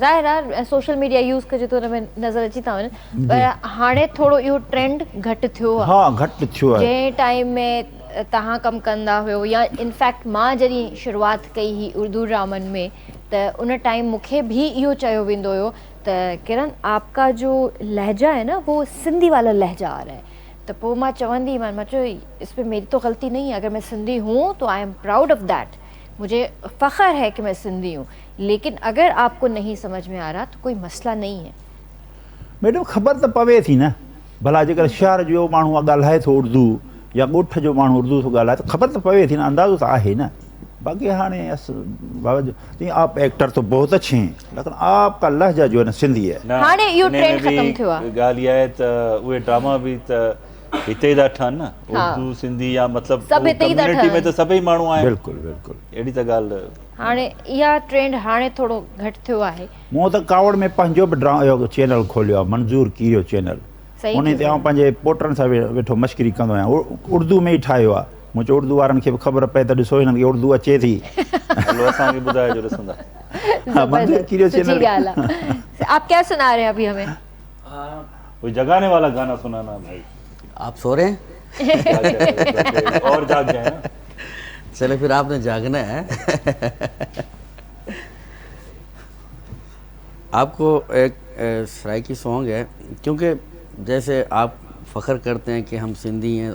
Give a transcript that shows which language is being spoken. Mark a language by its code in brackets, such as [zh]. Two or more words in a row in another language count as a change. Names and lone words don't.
[sd] ज़ाहिर आहे [en] social media [sd] यूज़ कजे थो हुन में नज़र अची था वञनि पर हाणे थोरो इहो ट्रेंड घटि थियो आहे हा घटि थियो आहे जंहिं टाइम में तव्हां कमु कंदा हुयो या इनफैक्ट मां जॾहिं शुरूआति कई हुई उर्दू ड्रामनि में त उन टाइम मूंखे बि इहो चयो वेंदो हुयो त [ur] کرن آپکا جو لہجہ ہے نا وہ سندھی والا لہجہ آ رہا ہے تو [sd] पोइ मां चवंदी मां चयो [ur] اس پہ میری تو غلطی نہیں ہے اگر میں سندھی ہوں تو [en] I am proud of that [ur] مجھے فخر ہے کہ میں سندھی ہوں لیکن اگر آپکو نہیں سمجھ میں آ رہا تو کوئی مسئلہ نہیں ہے [sd] मैडम ख़बर त पवे थी न भला जेकर शहर जो माण्हू ॻाल्हाए थो उर्दू या ॻोठ जो माण्हू उर्दू थो ॻाल्हाए त ख़बर त पवे थी न अंदाज़ो त आहे न बाक़ी हाणे बाबा [ur] آپ ایکٹر تو بہت اچھے ہیں لیکن آپکا لہجہ جو ہے نا سندھی ہے [sd] न, हाणे इहो इन में ट्रेंड बि ख़तमु थियो आहे। ॻाल्हि इहा आहे त उहे ड्रामा बि त हिते ई था ठहनि न उर्दू सिंधी या मतिलबु सभु हिते ई था कम्युनिटी में ठहनि। त सभई माण्हू आहिनि बिल्कुलु बिल्कुलु अहिड़ी त ॻाल्हि हाणे इहा ट्रेंड हाणे थोरो घटि थियो आहे मूं त कावड़ में पंहिंजो बि इहो चैनल खोलियो आहे मंज़ूर कीरियो चैनल सही उन ते आउं पंहिंजे पोटनि सां वेठो मश्करी कंदो आहियां उर्दू में ई ठाहियो आहे मूं चयो उर्दू वारनि खे बि ख़बर पए त ॾिसो हिननि खे उर्दू अचे थी हलो असांखे ॿुधाइजो ॾिसंदा हाँ, मंजूर कीरियो सुठी चैनल ॻाल्हि आहे [ur] آپ کیا سنا رہے ہیں ابھی ہمیں کوئی جگانے والا گانا سنانا بھائی آپ سو رہے ہیں اور جاگ جائے نا چلے پھر آپنے جاگنا ہے آپکو ایک سرائیکی سانگ ہے کیونکہ جیسے آپ فخر کرتے ہیں کہ ہم سندھی ہیں.